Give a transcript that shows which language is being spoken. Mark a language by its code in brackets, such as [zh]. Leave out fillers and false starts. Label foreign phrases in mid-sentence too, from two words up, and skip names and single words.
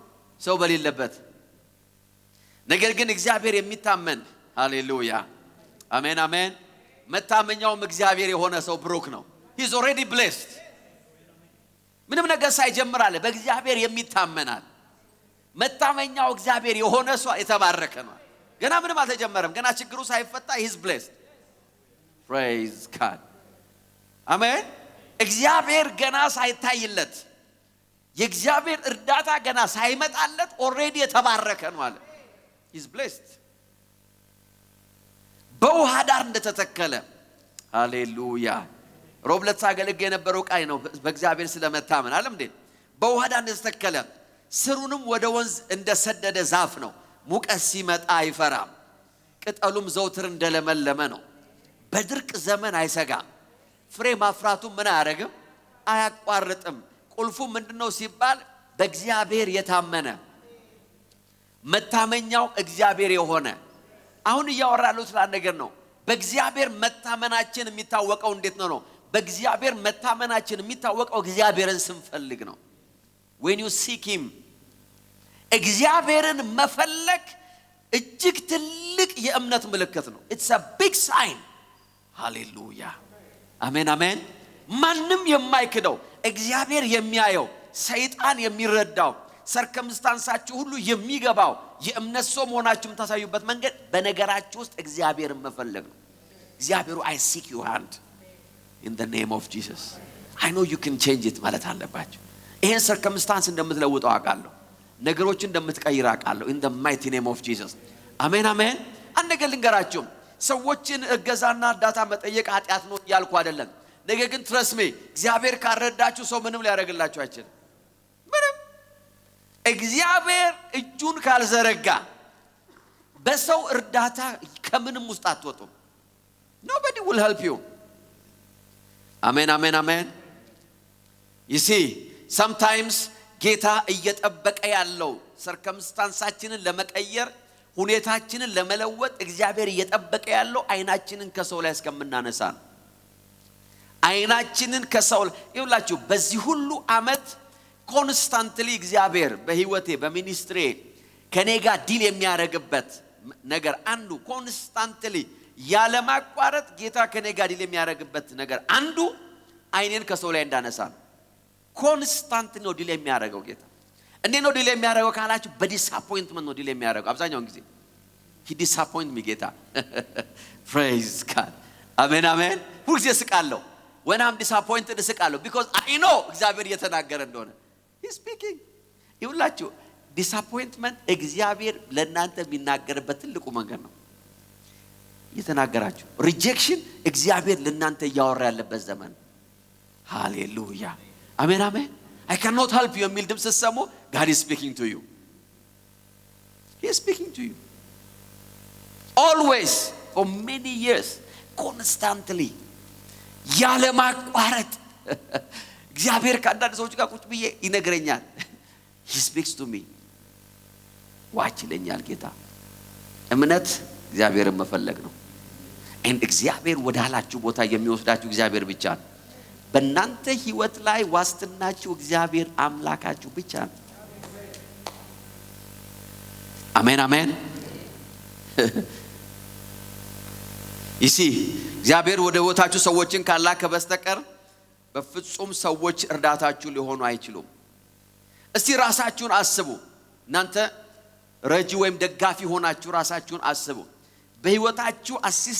[am] ሰው በሌለበት። ነገር ግን እግዚአብሔር የሚታመን ሃሌሉያ አሜን አሜን መታመኛውም እግዚአብሔር የሆነ ሰው ብሩክ ነው። [en] he is already blessed። [am] ምንም ነገር ሳይጀምር አለ በእግዚአብሔር የሚታመናል። መታመኛው እግዚአብሔር የሆነ ሰው የተባረከ ነው። ገና ምንም አልተጀመረም። ገና ችግሩ ሳይፈታ [en] he is blessed። praise God [am] አሜን። እግዚአብሔር ገና ሳይታይለት የእግዚአብሔር እርዳታ ገና ሳይመጣለት ኦሬዲ የተባረከ ነው አለ። [en] he is blessed። [am] በውሃ ዳር እንደተተከለ ሃሌሉያ። ሮብለት ሳገለገለ የነበረው ቃይ ነው በእግዚአብሔር ስለመታመን አለም እንዴ። በውሃ ዳር እንደተተከለ ስሩንም ወደ ወንዝ እንደሰደደ ዛፍ ነው። ሙቀት ሲመጣ አይፈራም። ቅጠሉም ዘውትር እንደለመለመ ነው። በድርቅ ዘመን አይሰጋም። ፍሬ ማፍራቱ ምን አያረግም? አያቋርጥም። ቁልፉ ምንድነው ሲባል በእግዚአብሔር የታመነ መታመኛው እግዚአብሔር የሆነ። አሁን እያወራለሁ ስለ አንድ ነገር ነው። በእግዚአብሔር መታመናችን የሚታወቀው እንዴት ነው? በእግዚአብሔር መታመናችን የሚታወቀው እግዚአብሔርን ስንፈልግ ነው። [en] when you seek him [am] እግዚአብሔርን መፈለግ እጅግ ትልቅ የእምነት ምልክት ነው። [en] it's a big sign። [am] ሃሌሉያ አሜን አሜን። ማንም የማይክደው እግዚአብሔር የሚያየው ሰይጣን የሚረዳው ሰርከምስታንሳችሁ ሁሉ የሚገባው የእምነት ሰው መሆናችሁም ታሳዩበት መንገድ በነገራችሁ ውስጥ እግዚአብሔርን መፈለግ ነው። እግዚአብሔሩ [en] I seek your hand in the name of Jesus። I know you can change it [am] ማለት አለባችሁ። ይሄን ሰርከምስታንስ እንደምትለውጠው አውቃለሁ። ነገሮችን እንደምትቀይር አውቃለሁ [en] in the mighty name of Jesus። [am] አሜን አሜን። አንድ ነገር ልንገራችሁ፣ ሰዎችን እገዛና እርዳታ መጠየቅ ኃጢአት ነው ያልኩ አይደለም። ነገር ግን [en] trust me [am] እግዚአብሔር ካረዳችሁ ሰው ምንም ሊያደርግላችሁ አይችልም። ምንም እግዚአብሔር እጁን ካልዘረጋ በሰው እርዳታ ከምንም ውስጥ አትወጡም። [en] Nobody will help you. Amen, amen, amen. You see, [am] sometimes ጌታ እየጠበቀ ያለው circumstanceአችንን ለመቀየር ሁኔታችንን ለመለወጥ እግዚአብሔር እየጠበቀ ያለው አይናችንን ከሰው ላይ እስከምናነሳ ነው። አይናችንን ከሰው ላይ ይውላችሁ በዚህ ሁሉ አመት ኮንስታንትሊ እግዚአብሔር በህይወቴ በሚኒስትሪ ከኔ ጋር ዲል የሚያደርግበት ነገር አንዱ ኮንስታንትሊ ያለ ማቋረጥ ጌታ ከኔ ጋር ዲል የሚያደርግበት ነገር አንዱ አይኔን ከሰው ላይ እንዳነሳ ነው። ኮንስታንት ነው ዲል የሚያደርገው ጌታ። እንዴ ነው ዲል የሚያደርገው ካላችሁ በዲስአፖይንትመንት ነው ዲል የሚያደርገው አብዛኛውን ጊዜ [en] he disappoint me [am] ጌታ praise God amen amen ሁልጊዜ ስቃለሁ [en] when I'm disappointed [am] ስቃለሁ [en] because I know [am] እግዚአብሔር እየተናገረ እንደሆነ [en] he speaking [am] ይውላችሁ disappointment እግዚአብሔር ለእናንተ የሚናገርበት ትልቁ መንገድ ነው እየተናገራችሁ rejection እግዚአብሔር ለእናንተ ያወራ ያለበት ዘመን ሃሌሉያ አሜን አሜን [en] I cannot help you [am] የሚል ድምጽ ሰሙ [en] God is speaking to you he is speaking to you always for many years constantly [am] ያለ ማቋረጥ እግዚአብሔር ከአንዳንድ ሰዎች ጋር ቁጭ ብዬ ይነግረኛል [en] he speaks to me watch [am] ይለኛል ጌታ እምነት እግዚአብሔርን መፈለግ ነው and እግዚአብሔር ወዳላችሁ ቦታ የሚወስዳችሁ እግዚአብሔር ብቻ ነው በእናንተ ህይወት ላይ ዋስትናችሁ እግዚአብሔር አምላካችሁ ብቻ ነው አሜን አሜን ይሲ እግዚአብሔር ወደ ቦታችሁ ሰዎችን ካላከ በስተቀር በፍጹም ሰዎች እርዳታችሁ ሊሆኑ አይችሉም እስቲ ራሳችሁን አስቡ እናንተ ረጂ ወይም ደጋፊ ሆናችሁ ራሳችሁን አስቡ በህይወታችሁ አሲስት